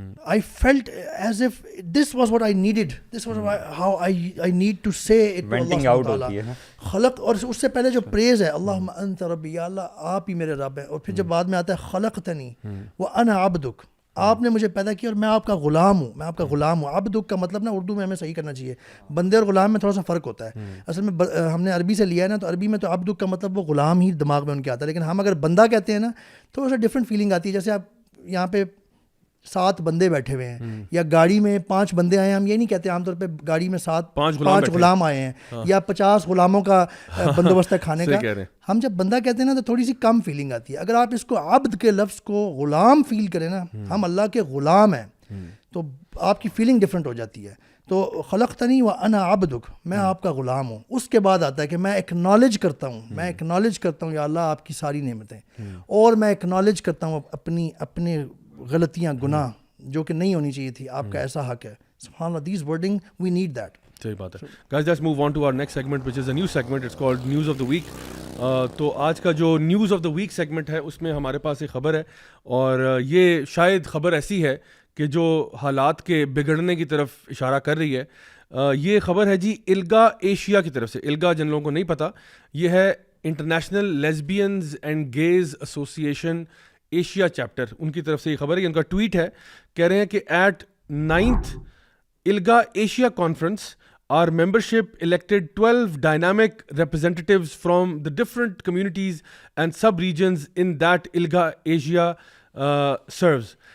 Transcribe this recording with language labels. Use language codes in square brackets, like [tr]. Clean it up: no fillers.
[en] I felt as if this was what I needed. This was how I need to say it to Allah subhanahu wa ta'ala. [ur] خلق, اور اس سے پہلے جو پریز ہے, [ar] اللہم انت ربی, [ur] یا اللہ آپ ہی میرے رب ہیں, اور پھر جب بعد میں آتا ہے [ar] خلقتنی وأنا عبدک, [ur] آپ نے مجھے پیدا کیا اور میں آپ کا غلام ہوں, میں آپ کا غلام ہوں. عبدک کا مطلب نا اردو میں ہمیں صحیح کرنا چاہیے, بندے اور غلام میں تھوڑا سا فرق ہوتا ہے. اصل میں ہم نے عربی سے لیا ہے نا, تو عربی میں تو عبدک کا مطلب وہ غلام ہی دماغ میں ان کے آتا ہے, لیکن ہم اگر بندہ کہتے ہیں نا تھوڑا سا ڈفرینٹ فیلنگ آتی ہے. جیسے آپ یہاں پہ 7 بندے بیٹھے ہوئے ہیں, یا گاڑی میں 5 بندے آئے ہیں, ہم یہ نہیں کہتے عام طور پہ گاڑی میں 5 غلام آئے ہیں, یا 50 غلاموں کا بندوبست ہے کھانے کا. ہم جب بندہ کہتے ہیں نا تو تھوڑی سی کم فیلنگ آتی ہے. اگر آپ اس کو عبد کے لفظ کو غلام فیل کریں نا, ہم اللہ کے غلام ہیں, تو آپ کی فیلنگ ڈفرینٹ ہو جاتی ہے. تو [ar] خلقتنی وانا عبدک, [ur] میں آپ کا غلام ہوں. اس کے بعد آتا ہے کہ میں ایکنالج کرتا ہوں, یا اللہ آپ کی ساری نعمتیں, اور میں ایکنالج کرتا ہوں اپنے غلطیاں, گناہ جو کہ نہیں ہونی چاہیے تھی, آپ کا ایسا حق ہے. [en] سبحان اللہ, these wording we need that. [ur] صحیح بات ہے. [en] Guys, let's move on to our next segment, which is a new segment. It's called News of the Week. [ur] تو آج کا جو news of the week segment ہے اس میں ہمارے پاس ایک خبر ہے, اور یہ شاید خبر ایسی ہے کہ جو حالات کے بگڑنے کی طرف اشارہ کر رہی ہے. یہ خبر ہے جی الگا ایشیا کی طرف سے. الگا جن لوگوں کو نہیں پتہ, یہ ہے international لیسبینز and gaze association Asia chapter, ان کی طرف سے یہ خبر ہے. ان کا ٹویٹ ہے, کہہ رہے ہیں کہ [en] At 9th ILGA Asia Conference, our membership elected 12 dynamic representatives from the different communities and sub-regions in that ILGA Asia serves.